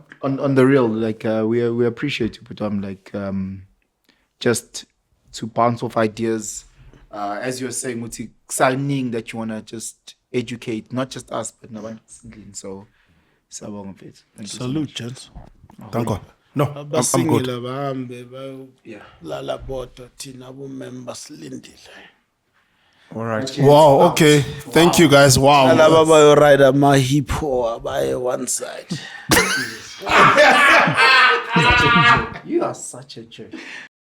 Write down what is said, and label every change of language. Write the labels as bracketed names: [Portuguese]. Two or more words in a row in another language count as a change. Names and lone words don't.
[English] On the real, like we appreciate you, but just to bounce off ideas. As you're saying, signing that you want to just educate, not just us, but no one. [Zulu] So Siyabonga mfethu. [English] Thank you so Salute, much. gents. Thank you. No, I'm good. [Zulu] Abasingile bahambe bayolala bodwa thina abomember silindile. [English] All right. Wow, okay. Thank you guys. Wow. [Zulu] Laba bayoride ama-hip hop abaye [English] one side. You are such a jerk.